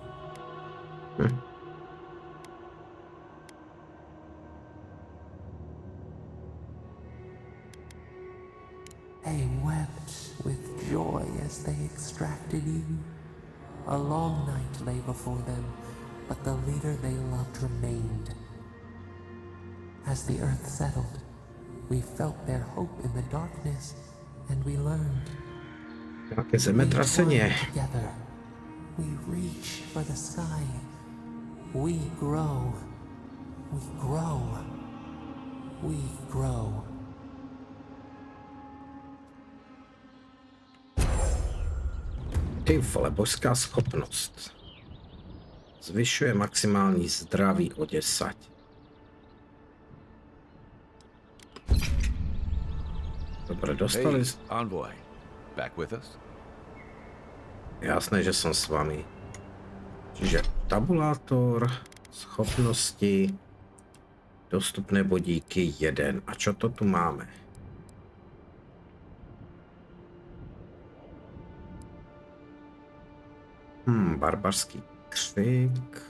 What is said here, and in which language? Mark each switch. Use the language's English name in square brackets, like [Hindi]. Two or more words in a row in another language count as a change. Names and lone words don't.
[English] They wept with joy as they extracted you. A long night lay before them, but the leader they loved remained. As the earth settled, we felt their hope in the darkness, and we learned. [Slovak] Jaké zemetrasenie. [English] Together, we reach for the sky. We grow. We grow. We grow. [Czech] Ty vole, božská schopnost. Zvyšuje maximální zdraví o 10. [Slovak] Dobre, dostali... [English] Hey, envoy. Back with us? [Slovak] Jasné, že som s vami. Čiže tabulátor, schopnosti, dostupné bodíky 1. A čo to tu máme? [Czech] Barbarský křik.